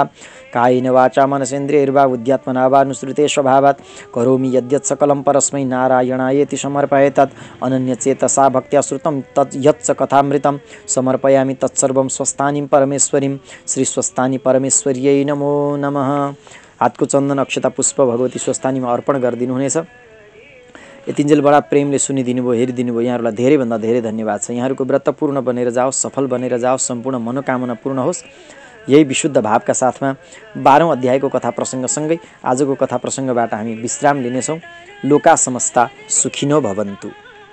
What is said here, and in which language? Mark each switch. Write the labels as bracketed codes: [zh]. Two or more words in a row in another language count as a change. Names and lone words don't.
[sa] कायेन वाचा मनसेन्द्रियैर्वा बुद्ध्यात्मना वा नुसृते स्वभावात् करोमि यद्यत् सकलं परस्मै नारायणायेति समर्पये। तत् अनन्यचेतसा भक्त्या श्रुतं तत् यच्च कथामृतं समर्पयामि तत्सर्वं स्वस्तानिं परमेश्वरीं। श्री स्वस्तानि परमेश्वर्यै नमो नमः। [ne] हातको चन्दन अक्षता पुष्प भगवती स्वस्तानीमा अर्पण गरिदिनु हुनेछ। यतिन्जेल बडा प्रेमले सुनिदिनु भयो, हेरिदिनु भयो। यहाँहरूलाई धेरैभन्दा धेरै धन्यवाद छ। यहाँहरूको व्रत पूर्ण बनेर जाओस्, सफल बनेर जाओस्, सम्पूर्ण मनोकामना पूर्ण होस्। यही विशुद्ध भावका साथमा 12औं अध्यायको कथा प्रसङ्गसँगै आजको कथा प्रसङ्गबाट हामी विश्राम लिनेछौँ। [sa] लोका समस्ता सुखिनो भवन्तु।